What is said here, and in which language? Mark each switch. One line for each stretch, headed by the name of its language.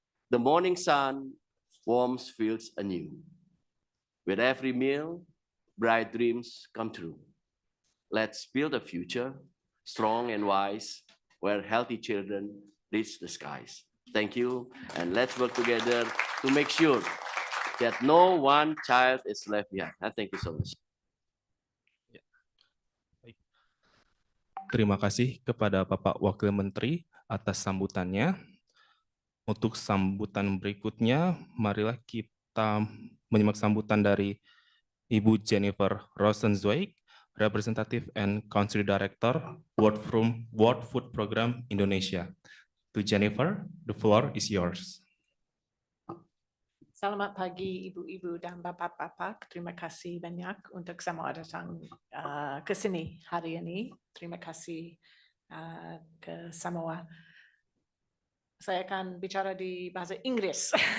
English: The morning sun warms fields anew. With every meal, bright dreams come true. Let's build a future, strong and wise, where healthy children reach the skies. Thank you, and let's work together to make sure that no one child is left behind. Thank you so much.
Indonesian: Terima kasih kepada Bapak Wakil Menteri atas sambutannya. Untuk sambutan berikutnya, marilah kita menyimak sambutan dari Ibu Jennifer Rosenzweig, Representative and Country Director, World Food Program Indonesia.
English: To Jennifer, the floor is yours.
Indonesian: Selamat pagi ibu-ibu dan bapak-bapak. Terima kasih banyak untuk semua datang ke sini hari ini. Terima kasih ke semua. Saya akan bicara di bahasa Inggris.